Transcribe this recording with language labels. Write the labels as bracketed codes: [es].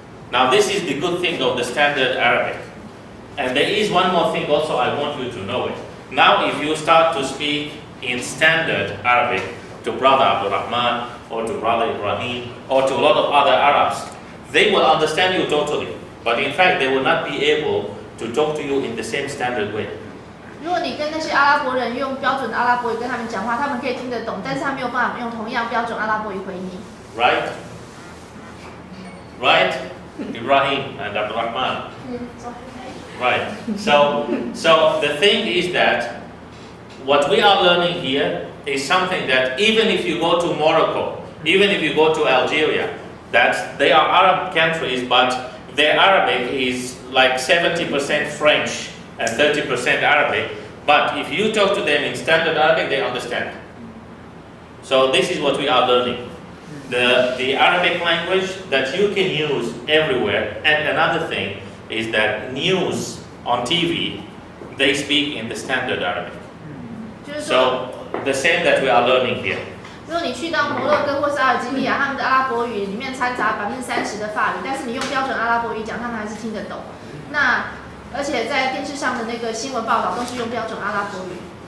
[en] Now this is the good thing of the standard Arabic. And there is one more thing also I want you to know it. Now if you start to speak in standard Arabic to Brother Abdul Rahman or to Brother Ibrahim or to a lot of other Arabs, they will understand you totally. But in fact, they will not be able to talk to you in the same standard way. [zh] 如果你跟那些阿拉伯人用标准阿拉伯语跟他们讲话，他们可以听得懂，但是他没有办法用同样标准阿拉伯语回你。 [en] Right? Right? Ibrahim and Abdul Rahman. Right. So the thing is that what we are learning here is something that even if you go to Morocco, even if you go to Algeria, that they are Arab countries, but their Arabic is like 70% French and 30% Arabic. But if you talk to them in standard Arabic, they understand. So this is what we are learning. The Arabic language that you can use everywhere. And another thing is that news on TV, they speak in the standard Arabic. So the same that we are learning here. [zh] 如果你去到摩洛哥或是阿尔及利亚，他们的阿拉伯语里面掺杂30%的法语，但是你用标准阿拉伯语讲，他们还是听得懂。那而且在电视上的那个新闻报道都是用标准阿拉伯语。